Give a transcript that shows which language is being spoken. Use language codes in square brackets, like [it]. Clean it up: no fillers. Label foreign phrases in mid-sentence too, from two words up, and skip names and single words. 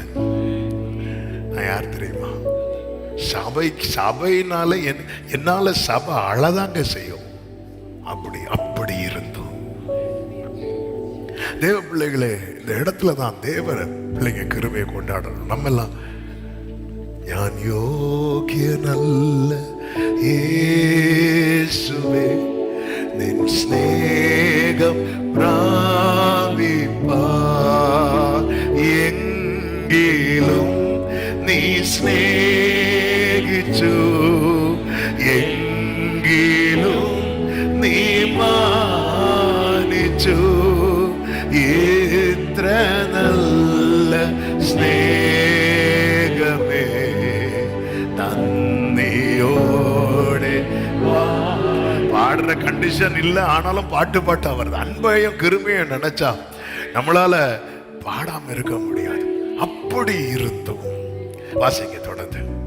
[ta] நான் யார் தெரியுமா, சபைனால என்னால சபை அழதாங்க செய்யும். அப்படி இருந்தோம். தேவ பிள்ளைகளே, இந்த இடத்துல தான் தேவ பிள்ளைங்க கிருபையை கொண்டாடணும். நம்ம எல்லாம் [ml] ഞാൻ യോഗ്യനല്ല യേശുവേ നിൻ സ്നേഹം പ്രാപിപ്പാൻ എങ്കിലും നീ സ്നേഹിച്ചു, എങ്കിലും നീ മാനിച്ചു. ഇത്ര നല്ല സ്നേഹമേ நன்றியோடு. [ta] பாடுற கண்டிஷன் இல்லை, ஆனாலும் பாட்டு வருது. அன்பையும் கிருமையும் நினைச்சா நம்மளால பாடாம இருக்க முடியாது. அப்படி இருந்தோம். வாசிங்க தொடர்ந்து.